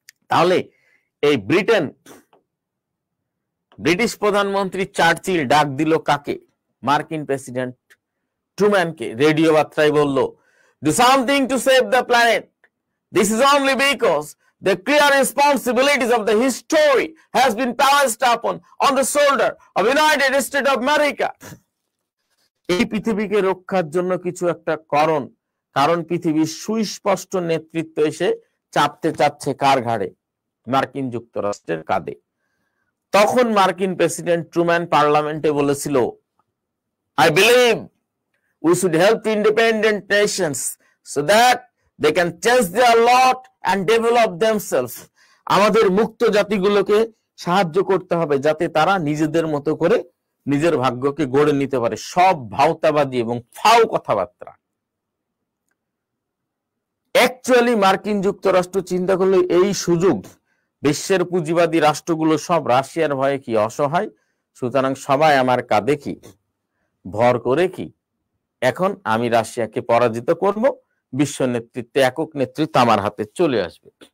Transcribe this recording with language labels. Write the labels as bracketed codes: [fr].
[bn] তাহলে এই ব্রিটিশ প্রধানমন্ত্রী চার্চিল ডাক দিল কাকে? মার্কিন প্রেসিডেন্ট ট্রুম্যানকে। রেডিও বার্তায় বলল, [en] do something to save the planet. This is only because the clear responsibilities of the history has been passed upon on the shoulder of United States of America. [bn] এই পৃথিবীকে রক্ষার জন্য কিছু একটা কারণ পৃথিবীর সুস্পষ্ট নেতৃত্ব এসে চাপতে চাচ্ছে কার ঘাড়ে? মার্কিন যুক্তরাষ্ট্রের কাঁধে। তখন মার্কিন প্রেসিডেন্ট ট্রুম্যান পার্লামেন্টে বলেছিল, [en] I believe We should help independent nations so that they can change their lot and develop themselves. [bn] আমাদের মুক্ত জাতিগুলোকে সাহায্য করতে হবে যাতে তারা নিজেদের মতো করে নিজের ভাগ্যকে গড়ে নিতে পারে। সব ভাওতাবাদী এবং ফাও কথাবার্তা। অ্যাকচুয়ালি মার্কিন যুক্তরাষ্ট্র চিন্তা করলে এই সুযোগ, বিশ্বের পুঁজিবাদী রাষ্ট্রগুলো সব রাশিয়ার ভয়ে কি অসহায়, সুতরাং সবাই আমার কাঁধে কি ভর করে কি এখন আমি রাশিয়াকে পরাজিত করব, বিশ্ব নেতৃত্বে একক নেতৃত্ব আমার হাতে চলে আসবে।